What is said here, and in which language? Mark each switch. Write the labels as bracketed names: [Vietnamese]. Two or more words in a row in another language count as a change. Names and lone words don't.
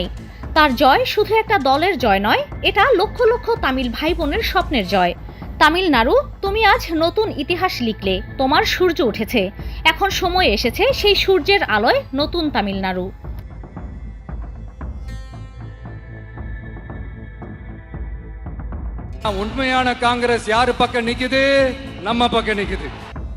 [Bangla] তার জয় শুধু একটা দলের জয় নয়, এটা লক্ষ লক্ষ তামিল ভাই বোনের স্বপ্নের জয়। তামিলনাড়ু, তুমি আজ নতুন ইতিহাস লিখলে, তোমার সূর্য উঠেছে। এখন সময় এসেছে সেই সূর্যের আলোয় নতুন তামিলনাড়ু। [Tamil] உண்மையான காங்கிரஸ் யாரு பக்கம் நிக்குது? நம்ம பக்கம் நிக்குது.